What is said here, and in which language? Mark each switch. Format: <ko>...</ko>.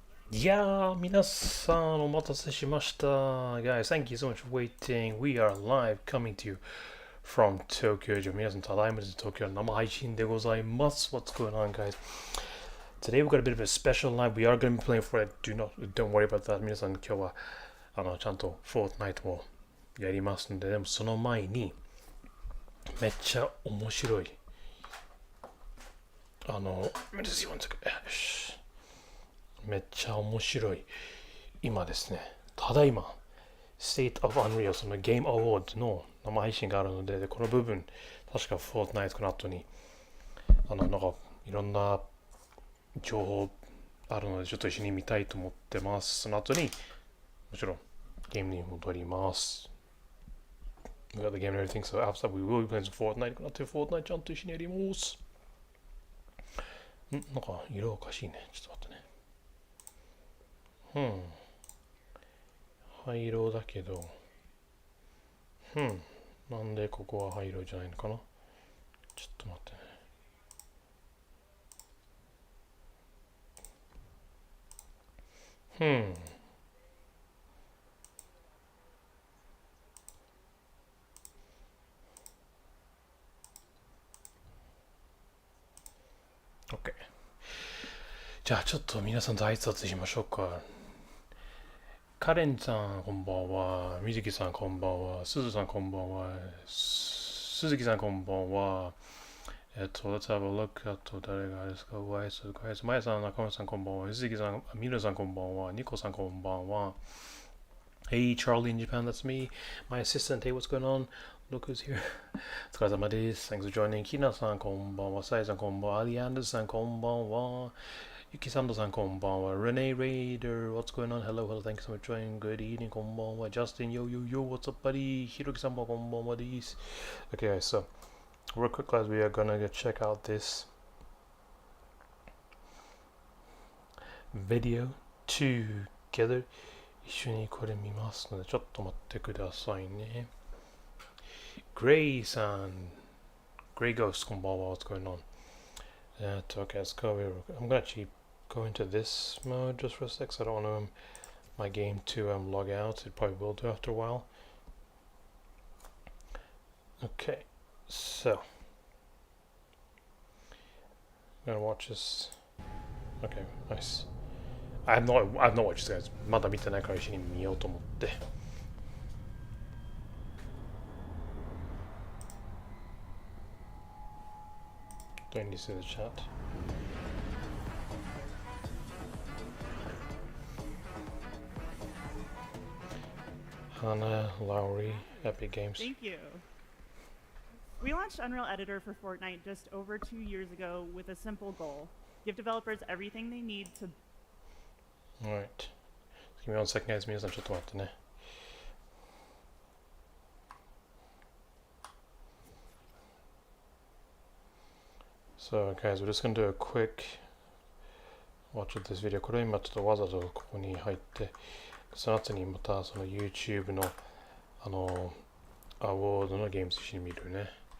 <ja>Yeah, 皆さんお待たせしました。</ja> <en>Guys, thank you so much for waiting. We are live coming to you from Tokyo.</en> <ja>皆さん、ただいまです。東京生配信でございます。</ja> <en>What's going on, guys? Today we've got a bit of a special live. We are going to be playing Fortnite. Don't worry about that.</en> <ja>皆さん、今日はちゃんと Fortnite もやりますので、でもその前にめっちゃ面白い。</ja> <en>just one second.</en> <ja>めっちゃ面白い今ですねただいま State of Unreal そのゲームアワードの生配信があるので、この部分確か Fortnite の後になんかいろんな情報あるのでちょっと一緒に見たいと思ってます。その後にもちろんゲームに戻ります。</ja> <en>We got the game and everything, so after that we will be playing some Fortnite</en> <ja>この後 Fortnite ちゃんと一緒にやります。なんか色おかしいね。ちょっと待ってね。灰色だけどなんでここは灰色じゃないのかな。ちょっと待ってね。</ja> <en>OK。</en> <ja>じゃあちょっと皆さんと挨拶しましょうか。カレンさんこんばんは、みずきさんこんばんは、すずさんこんばんは、鈴木さんこんばんは。</ja> <en>Let's have a look</en> <ja>あと誰がですか。ご挨拶ご挨拶。まやさん、中村さんこんばんは、鈴木さん、みるさんこんばんは、ニコさんこんばんは。</ja> <en>Hey Charlie in Japan, that's me. My assistant, hey what's going on? Look who's here.</en> <ja>お疲れ様です。</ja> <en>Thanks for joining.</en> <ja>きなさんこんばんは、さえさんこんばんは、アリアンダーさんこんばんは。 Yuki Sando-san, konbanwa.</ja> <en>Renee Raider, what's going on? Hello, hello, thank you so much for joining. Good evening, konbanwa. Justin, yo, yo, yo, what's up, buddy? Hiroki-san, konbanwa, desu. Okay, guys, so real quick, guys, we are gonna go check out this video together.</en> <ja>一緒にこれ見ますので、ちょっと待ってくださいね。</ja> <en>Gray さん、Gray Ghost, konbanwa, what's going on? Okay, let's go over. I'm gonna actually go into this mode just for a sec, so I don't want my game to log out. It probably will do after a while. Okay, so I'm gonna watch this. Okay, nice. I've not watched this, guys.</en> <ja>まだ見てないから一緒に見ようと思って。</ja> <en>Do I need to see the chat? Hannah Lowry, Epic Games. Thank you. We launched Unreal Editor for Fortnite just over 2 years ago with a simple goal: give developers everything they need to. Alright. Give me 1 second, guys.</en> <ja>皆さんちょっと待ってね。</ja> <en>So guys, we're just going to do a quick watch of this video.</en> <ja>これ今ちょっとわざとここに入って、その後にまたその YouTube のアワードのゲーム一緒に見るね。</ja>